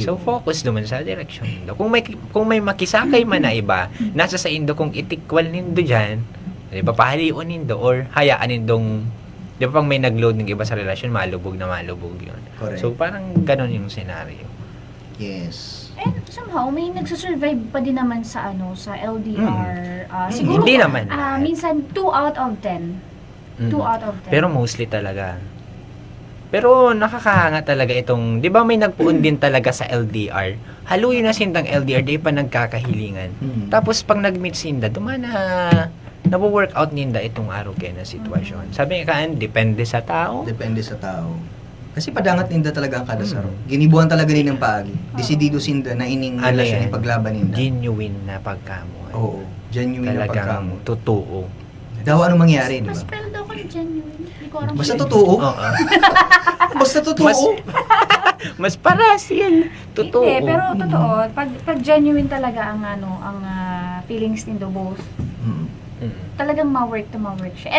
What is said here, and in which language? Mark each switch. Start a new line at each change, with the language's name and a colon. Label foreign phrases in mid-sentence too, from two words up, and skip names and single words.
Bikol: So, focus naman sa direksyon. Kung may makisakay man na iba, nasa sa indo kung itikwal nindo dyan, di ba, pahaliun nindo, or hayaan nindong, di ba, pang may nag-load ng iba sa relasyon, malubog yun. Correct.
Filipino: So, parang ganun yung scenario. Yes. And somehow, may nagsusurvive pa din naman sa sa LDR. Siguro, Hindi naman.
English: minsan 2 out of 10. 2 out of 10.
Filipino: Pero mostly talaga. Pero nakakahanga talaga itong, di ba may nagpuon din talaga sa LDR?
Bikol: Haluyo na sindang LDR, di pa nagkakahilingan. Tapos pag nag-meet sinda, dumana, nawo-workout ninda itong araw kaya na sitwasyon. Sabi nga kaan, depende sa tao. Depende sa tao. Kasi padangat ninda talaga ang kada saro. Ginibuan talaga din ng paagi. Desidido sinda na ining Ano relasyon yan? ipaglaban ninda. Genuine na pagkamuan. Oo. Genuine na Talagang pagkamo. totoo. Daw ano mangyari, di Mas ba?
Filipino: spell daw ko genuine. Hindi ko alam. Basta kung- totoo. Oo. Basta totoo.
Bikol: Mas paras yan. Totoo.
Filipino: Hindi, pero totoo.
Bikol: Pag genuine talaga ang feelings nindo both, talagang ma-work siya.